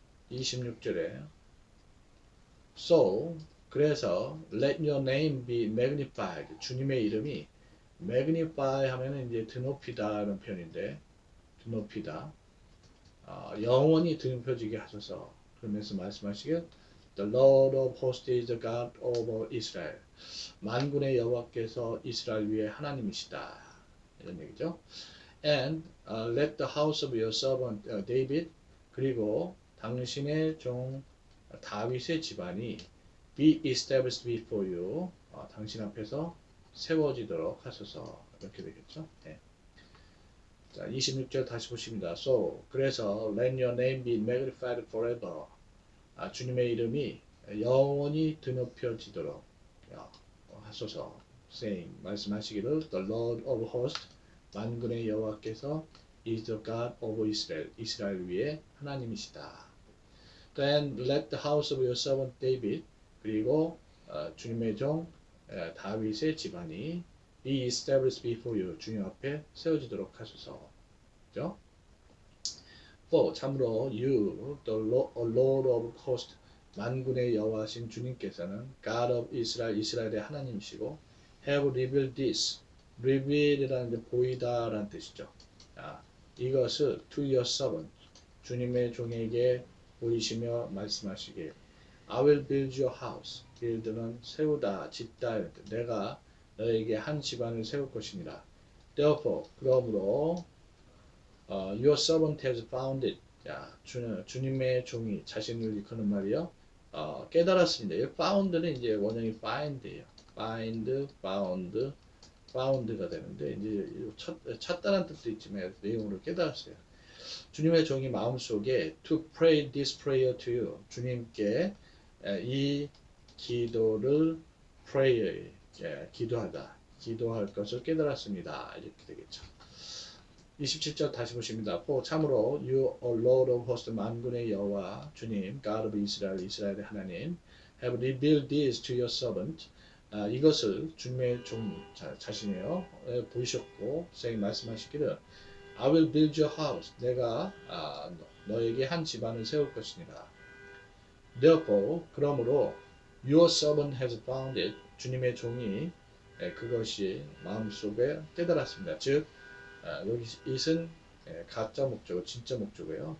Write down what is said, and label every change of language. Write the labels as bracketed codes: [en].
[ko] 26절에 [en] So [ko] 그래서 [en] let your name be magnified. [ko] 주님의 이름이 magnify 하면은 이제 드높이다라는 표현인데 드높이다. 영원히 드높여지게 하소서. 그러면서 말씀하시길 [en] The Lord of hosts is the God of Israel. [ko] 만군의 여호와께서 이스라엘 위에 하나님이시다. 이런 얘기죠. [en] And let the house of your servant David [ko] 그리고 당신의 종 다윗의 집안이 [en] be established before you. [ko] 당신 앞에서 세워지도록 하소서. 이렇게 되겠죠. 네. 자, 26절 다시 보십니다. [en] So [ko] 그래서 [en] let your name be magnified forever. [ko] 주님의 이름이 영원히 드높여지도록 하소서. [en] saying [ko] 말씀하시기를 [en] The Lord of hosts [ko] 만군의 여호와께서 [en] is the God of Israel. [ko] 이스라엘 위에 하나님이시다. [en] Then let the house of your servant David [ko] 그리고 주님의 종 다윗의 집안이 [en] be established before you. [ko] 주님 앞에 세워지도록 하소서. 그죠? [en] For [ko] 참으로 [en] you, the Lord of hosts, [ko] 만군의 여호와신 주님께서는 [en] God of Israel, [ko] 이스라엘의 하나님이시고 [en] have revealed this. [ko] reveal이라는 게 보이다라는 뜻이죠. 자, 이것을 [en] to your servant, [ko] 주님의 종에게 보이시며 말씀하시길. [en] I will build your house. [ko] build는 세우다, 짓다 이런 뜻. 내가 너에게 한 집안을 세울 것이니라. [en] Therefore, [ko] 그러므로 [en] your servant has found it. [ko] 자, 주님의 종이 자신을 일컫는 말이요. 깨달았습니다. 이 found는 이제 원형이 find예요. find, found, found가 되는데 이제 찾다라는 뜻도 있지만 내용으로 깨달았어요. 주님의 종이 마음속에 [en] to pray this prayer to you. [ko] 주님께 이 기도를 prayer, 기도하다, 기도할 것을 깨달았습니다. 이렇게 되겠죠. 27절 다시 보십니다. 참으로 [en] you are Lord of hosts, [ko] 만군의 여호와 주님, [en] God of Israel, [ko] 이스라엘의 하나님, [en] have revealed this to your servant. [ko] 이것을 주님의 종 자신이요 보이셨고, 말씀하시기를 [en] I will build your house. [ko] 내가 너에게 한 집안을 세울 것이니라. [en] Therefore, [ko] 그러므로 [en] your servant has found it. [ko] 주님의 종이 그것이 마음속에 깨달았습니다. 즉 여기 it은 가짜 목적어, 진짜 목적어예요.